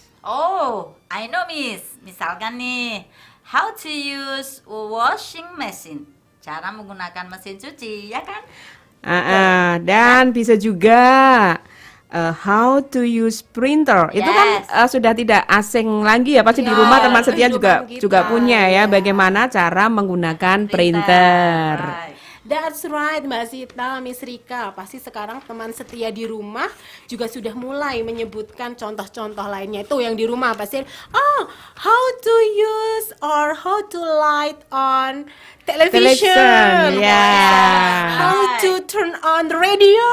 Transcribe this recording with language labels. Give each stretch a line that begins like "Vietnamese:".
English: oh, I know Miss. Misalkan nih, how to use washing machine.
Indonesian: Cara menggunakan mesin cuci, ya kan?
English: Dan bisa juga how to use printer.
Indonesian: Itu kan sudah tidak asing lagi ya, pasti di rumah teman setia juga kehidupan kita, punya ya, ya. bagaimana cara menggunakan printer.
English: Right. That's right, Mbak Sita, Miss Rika.
Indonesian: Pasti sekarang teman setia di rumah juga sudah mulai menyebutkan contoh-contoh lainnya.
English: Itu yang di rumah pasti, how to use or how to light on television.
Indonesian: Ya.
English: How to turn on the radio.